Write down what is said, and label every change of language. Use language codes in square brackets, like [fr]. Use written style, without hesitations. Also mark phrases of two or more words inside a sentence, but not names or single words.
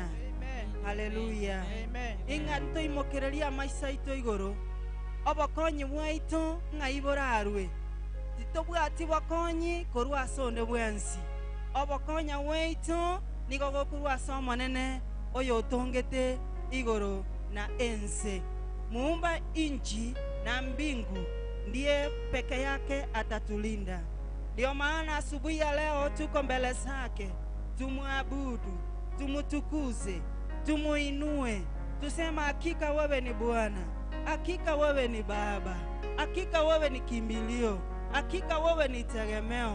[guz] Amen. Haleluya. Amen. Inga ntoimokereria amaisa ito igoro obokonyi bwaito ng'aiborarwe titobwati bokonyi korwa ase onde bwensi obokonya bwaito nigo gokorwa ase omonene oyo otongete igoro na ense [sw] muumba inchi na mbingu ndiye peke yake atatulinda. Ndio maana asubuhi ya leo tuko mbele zake, tumwabudu, tumutukuze, tumuinue, tusema hakika wewe ni Bwana, hakika wewe ni Baba, hakika wewe ni kimbilio, hakika wewe ni tegemeo.